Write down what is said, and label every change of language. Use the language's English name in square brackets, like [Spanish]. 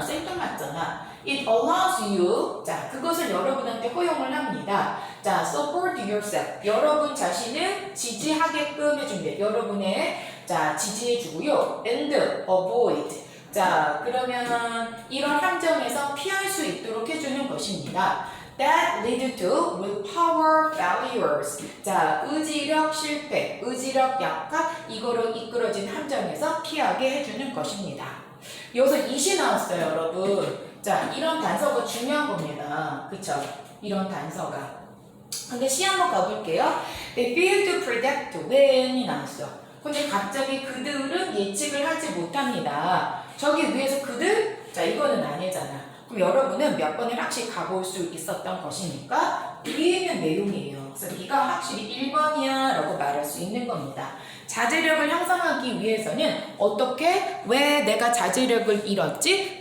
[Korean] 생뚱맞잖아. [English] It allows you, [Korean] 자, 그것을 여러분한테 허용을 합니다. [English] 자, support yourself. [Korean] 여러분 자신을 지지하게끔 해줍니다. 여러분의 자, 지지해주고요. [English] And avoid. [Korean] 자, 그러면 이런 함정에서 피할 수 있도록 해주는 것입니다. [English] That lead to willpower failures. [Korean] 자, 의지력 실패, 의지력 약화, 이거로 이끌어진 함정에서 피하게 해주는 것입니다. 여기서 이시 나왔어요, 여러분. 자, 이런 단서가 중요한 겁니다. 그쵸? 이런 단서가. 근데 시 한번 가볼게요. [English] They fail to predict when이 나왔어. [Korean] 근데 갑자기 그들은 예측을 하지 못합니다. 저기 위에서 그들? 자, 이거는 아니잖아. 그럼 여러분은 몇 번을 확실히 가볼 수 있었던 것이니까 위에 있는 내용이에요. 그래서 네가 확실히 1번이야 라고 말할 수 있는 겁니다. 자제력을 향상하기 위해서는 어떻게, 왜 내가 자제력을 잃었지?